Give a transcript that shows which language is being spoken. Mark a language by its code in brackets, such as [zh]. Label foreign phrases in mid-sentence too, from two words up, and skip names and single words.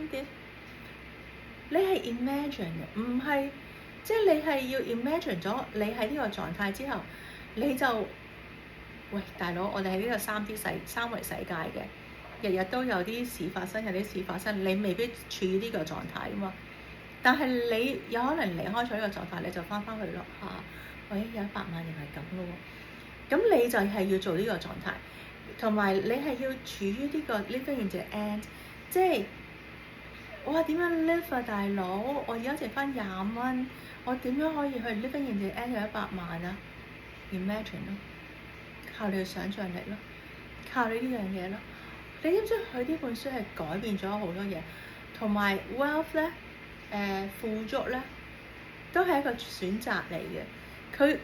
[yue] 你係 imagine 嘅，唔係即係你係要 imagine 咗你喺呢個狀態之後，你就喂大佬，我哋喺呢個三維世界嘅，日日都有啲事發生，有啲事發生，你未必處於呢個狀態㗎嘛。但係你有可能離開咗呢個狀態，你就翻去咯嚇。喂，有100萬人係咁咯喎。咁你就係要做呢個狀態，同埋你係要處於呢個 [en] living in the end， [yue] 即係哇點樣 live 啊大佬？我而家剩翻20蚊，我點樣可以去 [en] living in the end [yue] 有100萬啊 ？Imagine 咯，靠你嘅想像力咯，靠你呢樣嘢咯。你知唔知佢呢本書係改變咗好多嘢，同埋 wealth 咧，富足咧，都係一個選擇嚟嘅。